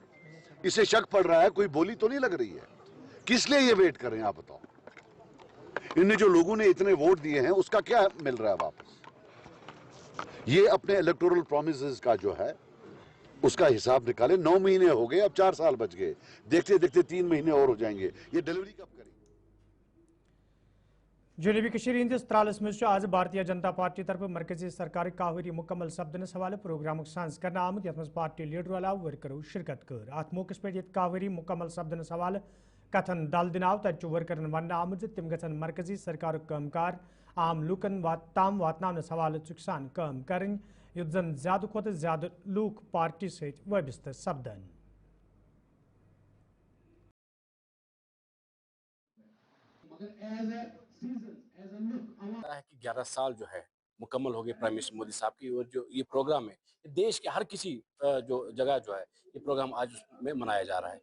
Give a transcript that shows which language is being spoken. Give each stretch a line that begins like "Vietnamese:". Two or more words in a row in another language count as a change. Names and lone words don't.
Hindi: इसे शक पड़ रहा है, कोई बोली तो नहीं लग रही है, किस लिए ये वेट कर रहे हैं आप बताओ? इन्हें जो लोगों ने इतने वोट दिए हैं उसका क्या मिल रहा है वापस? ये अपने
English: electoral promises
Hindi: का जो है उसका हिसाब निकाले। 9 महीने हो गए, अब 4 साल बच गए, देखते देखते 3 महीने और हो जाएंगे। ये डिलीवरी कब करेंगे?
Kashmiri: जनूबी कश्मीर हंदिस त्रालस मज आज भारतीय जनता पार्टी तरफ मरकजी सरकार काहरी मुकम्मल सपदनस हवाले प्रोग्राम साज कर आमुत यथ मज पार्टी लीडर अलाव वर्करो शिरकत कर। अत मौके पे काहरी मुकम्मल सपदनस हवाले कथन दल दिन आव तत वर्करन वन आमुत तिम गन मरकजी सरकार कामकार आम लूकन ताम वातनावनस हवाले चुकसान काम करें युत जन ज्यादा खुद ज्यादा लूक पार्टी सहित वबस्त सपदन।
Hindi: है कि 11 साल जो है मुकम्मल हो गए
English: prime minister
Hindi: मोदी साहब की, और जो ये प्रोग्राम है देश के हर किसी जो जगह जो है ये प्रोग्राम आज में मनाया जा रहा है।